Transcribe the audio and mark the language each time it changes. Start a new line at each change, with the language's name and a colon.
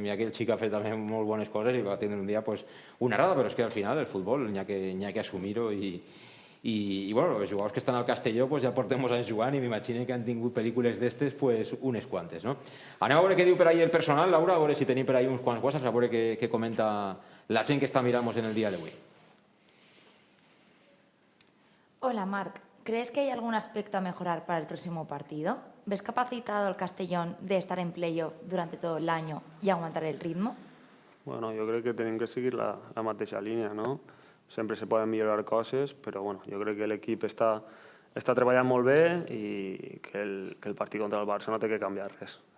Catalan: Mira, aquell xic ha fet també molt bones coses i va tindre un dia pues, una errada, però és que al final el futbol n'hi ha que assumir-ho i bueno, els jugadors que estan al Castelló pues, ja portem molts anys jugant i m'imagino que han tingut pel·lícules d'estes pues, unes quantes, no? Anem a veure què diu per ahí el personal, Laura, a veure si tenim per ahí uns quants whatsapps, a veure què comenta la gent que està mirant-nos en el dia d'avui. Hola, Marc.
Spanish: ¿Crees que hay algún aspecto a mejorar para el próximo partido? ¿Ves capacitado al Castellón de estar en playoff durante todo el año y aguantar el ritmo?
Catalan: Bueno, jo crec que tenim que seguir la mateixa línia, no? Sempre se poden millorar coses, però bueno, jo crec que l'equip està treballant molt bé i que el partit contra el Barça no té que canviar res.